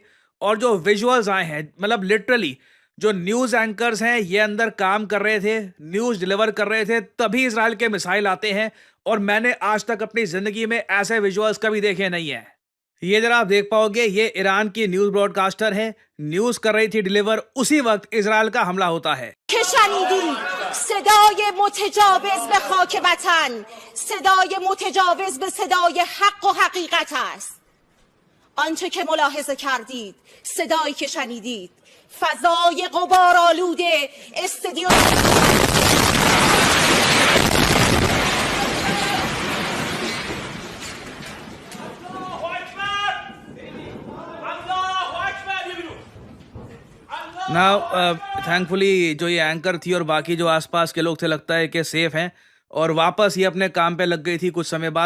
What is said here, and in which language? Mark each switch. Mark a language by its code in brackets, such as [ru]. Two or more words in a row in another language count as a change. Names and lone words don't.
[hi] और जो विजुअल्स आए हैं, मतलब लिटरली जो [en] news anchors [hi] हैं ये अंदर काम कर रहे थे, [en] news deliver [hi] कर रहे थे, तभी इजराइल के मिसाइल आते हैं। और मैंने आज तक अपनी जिंदगी में ऐसे विजुअल्स कभी देखे नहीं है। ये जरा आप देख पाओगे, ये ईरान की [en] news broadcaster [hi] है, न्यूज कर रही थी डिलीवर, उसी वक्त इजराइल का हमला होता है। [fa] صدای متجاوز به خاک وطن، صدای متجاوز به صدای حق و حقیقت است. آنچه که ملاحظه کردید، صدایی که شنیدید، فضای غبارآلوده استادیوم [en] now thankfully [hi] जो ये एंकर थी और बाकी जो आसपास के लोग थे लगता है कि सेफ हैं और वापस ये अपने काम पे लग गई थी कुछ समय बाद।